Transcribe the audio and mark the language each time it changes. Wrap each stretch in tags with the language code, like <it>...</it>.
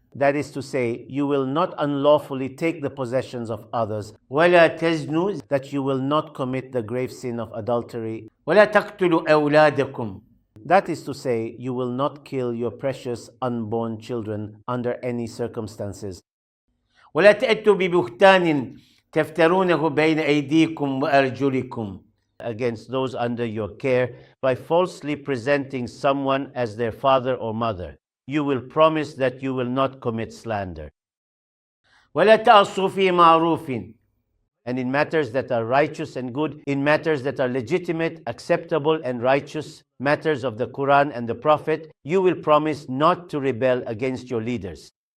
<en>That is to say, you will not unlawfully take the possessions of others.</en> <ar>وَلَا تَزْنُوا.</ar> <en>That you will not commit the grave sin of adultery.</en> <ar>وَلَا تَقْتُلُوا أَوْلَادَكُمْ.</ar> <en>That is to say, you will not kill your precious unborn children under any circumstances.</en> <ar>وَلَا تَأْتُوا بِبُهْتَانٍ تفترونه بين أيديكم وأرجلكم.</ar> <en>Against those under your care by falsely presenting someone as their father or mother. You will promise that you will not commit slander.</en> <ar>ولا تعصوا في معروف.</ar> <en>And in matters that are righteous and good, in matters that are legitimate, acceptable and righteous, matters of the Quran and the Prophet, you will promise not to rebel against your leaders.</en>